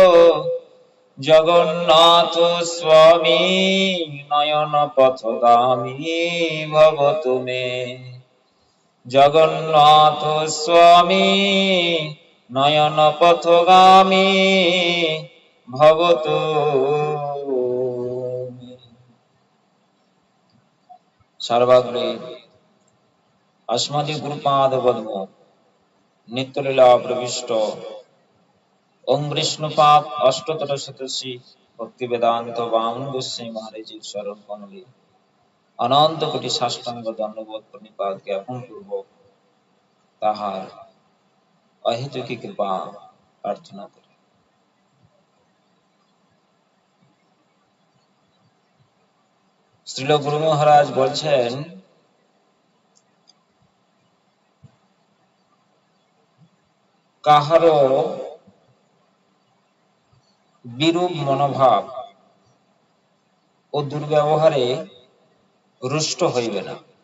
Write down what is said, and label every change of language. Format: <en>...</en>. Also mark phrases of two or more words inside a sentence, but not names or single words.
<sa>জগন্নাথ স্বামী নয়ন পথগামী ভবতু মে জগন্নাথ স্বামী নয়ন পথগামী ভবতু মে।</sa> <bn>সর্বাগ্রে অস্মদ্ গুরুপাদ পদ্ম নিত্যলীলা প্রবিষ্ট ওঁ বিষ্ণুপাদ অষ্টোত্তর শতশ্রী ভক্তি বেদান্ত বামন গোস্বামী মহারাজ শরণ কমলে অনন্ত কোটি সাষ্টাঙ্গ দণ্ডবৎ প্রণিপাত জ্ঞাপন পূর্বক তাঁহার অহেতুকী কৃপা প্রার্থনা করি। শ্রীল গুরু মহারাজ বলছেন কাহারো বিরূপ মনোভাব ও দুর্ব্যবহারে রুষ্ট হইবে না।</bn>